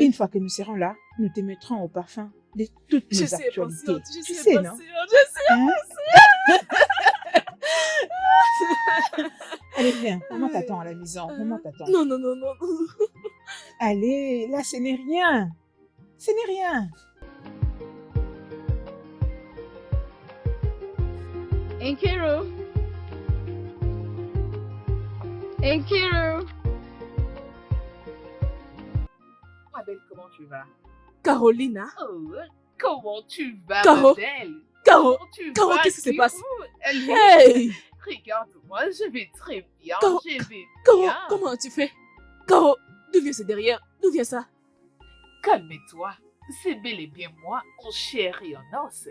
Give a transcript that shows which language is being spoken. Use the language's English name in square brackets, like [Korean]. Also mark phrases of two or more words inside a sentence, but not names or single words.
[French] Une fois que nous serons là, nous te mettrons au parfum de toutes Je nos suis actualités. impatiente. Je Tu suis sais, non? impatiente. Je suis Hein? Allez, viens. Maman t'attend à la maison. Maman t'attend. Non, non, non, non. Allez, là, ce n'est rien. Ce n'est rien. Nkiru. Nkiru. Ma belle, comment tu vas? Carolina. Oh, comment tu vas, Caro. ma belle? Caro. Comment tu Caro, vas, qu'est-ce qui se Kiro? passe? Allez, Hey! regarde-moi, je vais très bien, Caro, je vais Caro, bien. comment tu fais? Caro, d'où vient ce derrière? D'où vient ça? Calme-toi, c'est bel et bien moi, en chair et en os.